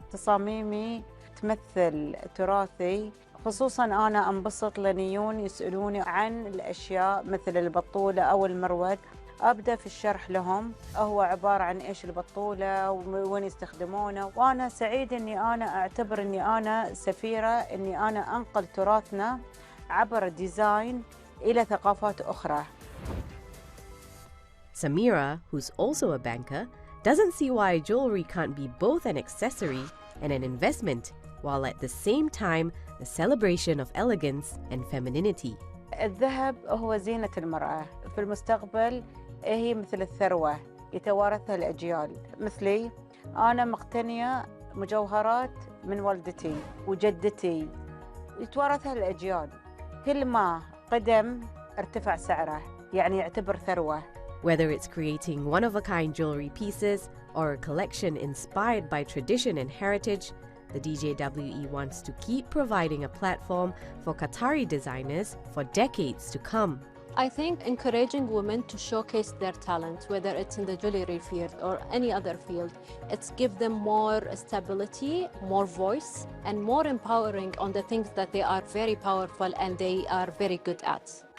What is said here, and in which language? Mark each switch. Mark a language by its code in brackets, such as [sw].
[ar] تصاميمي تمثل تراثي، خصوصاً أنا أنبسط لنيون يسألوني عن الأشياء مثل البطولة أو المرود. أبدأ في الشرح لهم هو عبارة عن إيش البطولة وين يستخدمونه، وأنا سعيد أني أنا أعتبر أني أنا سفيرة، أني أنا أنقل تراثنا عبر الديزاين إلى ثقافات أخرى. [en] Samira, who's also a banker, doesn't see why jewelry can't be both an accessory and an investment, while at the same time a celebration of elegance and femininity. [ar] الذهب هو زينة المرأة، في المستقبل هي مثل الثروة يتوارثها الأجيال. مثلي أنا مقتنية مجوهرات من والدتي وجدتي يتوارثها الأجيال، كل ما قدم ارتفع سعره، يعني يعتبر ثروة. [en] Whether it's creating one-of-a-kind jewelry pieces or a collection inspired by tradition and heritage, the DJWE wants to keep providing a platform for Qatari designers for decades to come. I think encouraging women to showcase their talent, whether it's in the jewelry field or any other field, it's give them more stability, more voice, and more empowering on the things that they are very powerful and they are very good at.